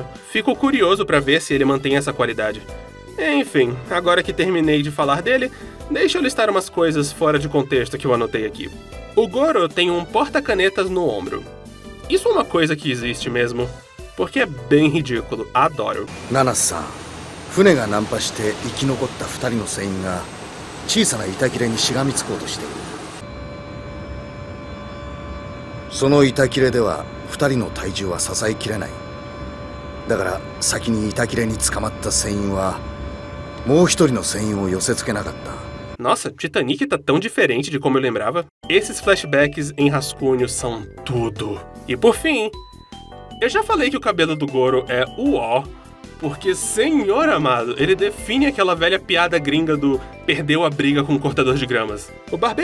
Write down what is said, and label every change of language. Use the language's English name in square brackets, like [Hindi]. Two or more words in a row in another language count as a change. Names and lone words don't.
[Portuguese] Fico curioso pra ver se ele mantém essa qualidade. Enfim, agora que terminei de falar dele, deixa eu listar umas coisas fora de contexto que eu anotei aqui. O Goro tem um porta-canetas no ombro. Isso é uma coisa que existe mesmo, porque é bem ridículo, adoro. [Japanese] Nana-san, 船が難破して生き残った2人の船員が小さな板切れにしがみつこうとしている。その板切れでは2人の体重は支えきれない。だから先に板切れに捕まった船員はもう一人の船員を寄せ付けなかった。 [Portuguese] Nossa, Titanic tá tão diferente de como eu lembrava. Esses flashbacks em rascunho são tudo. E por fim, eu já falei que o cabelo do Goro é uó, porque, senhor amado, ele define aquela velha piada gringa do perdeu a briga com o cortador de gramas.